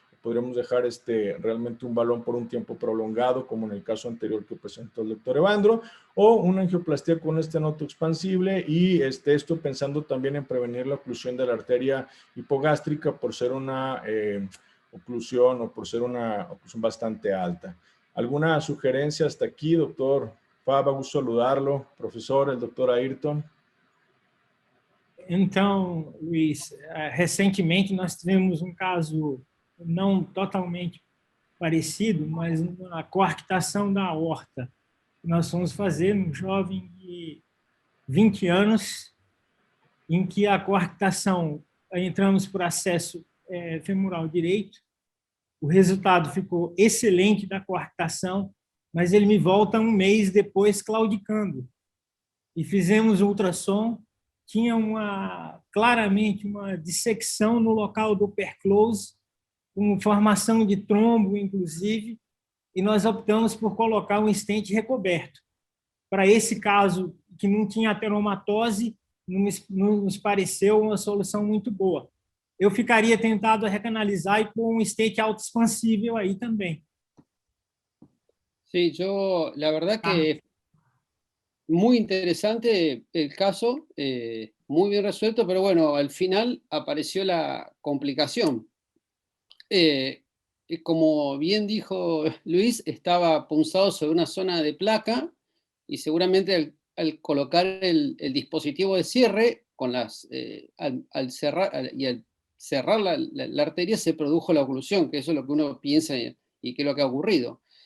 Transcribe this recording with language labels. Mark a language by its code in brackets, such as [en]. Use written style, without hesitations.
[es] Podríamos dejar realmente un balón por un tiempo prolongado, como en el caso anterior que presentó el doctor Evandro, o una angioplastía con estenoto expansible, y esto pensando también en prevenir la oclusión de la arteria hipogástrica por ser una oclusión o por ser una oclusión bastante alta. ¿Alguna sugerencia hasta aquí, doctor Fava? Gusto saludarlo. Profesor, el doctor Ayrton. [pt] Então, Luiz, recentemente nós tivemos um caso não totalmente parecido, mas uma coarctação da aorta. Nós fomos fazer um jovem de 20 anos, em que a coarctação, entramos por acesso femoral direito, o resultado ficou excelente da coarctação, mas ele me volta um mês depois claudicando. E fizemos o ultrassom, tinha claramente uma dissecção no local do perclose, com formação de trombo, inclusive, e nós optamos por colocar um stent recoberto. Para esse caso, que não tinha ateromatose, não nos pareceu uma solução muito boa. Eu ficaria tentado a recanalizar e pôr um stent autoexpansível aí também. [es] Sí, yo, la verdad que muy interesante el caso, muy bien resuelto, pero bueno, al final apareció la complicación. Como bien dijo Luis, estaba punzado sobre una zona de placa y seguramente al colocar el dispositivo de cierre, al cerrar la arteria se produjo la oclusión, que eso es lo que uno piensa y que es lo que ha ocurrido.